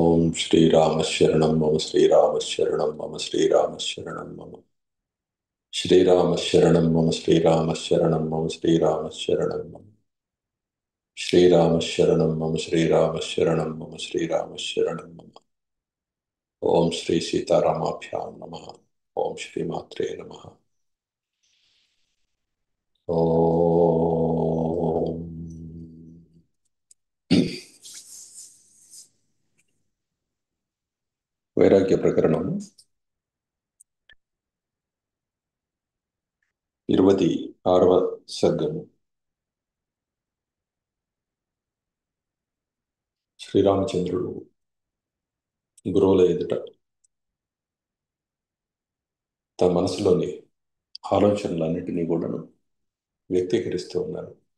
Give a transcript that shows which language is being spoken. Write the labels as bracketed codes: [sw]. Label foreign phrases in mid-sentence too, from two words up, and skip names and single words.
[sa] श्रीराम शरणं मम श्रीराम शरणं मम श्रीराम शरणं मम श्रीराम शरणं मम श्रीराम शरणं मम श्रीराम शरणं मम श्रीराम शरणं मम श्रीराम शरणं मम श्रीराम शरणं मम। ओम श्री सीतारामाभ्यां नमः। ओम श्री मात्रे नमः। ओम [te] వైరాగ్య ప్రకరణం 26వ సర్గము. శ్రీరామచంద్రుడు గురువుల ఎదుట తన మనసులోని ఆలోచనలన్నింటినీ కూడాను వ్యక్తీకరిస్తూ ఉన్నారు.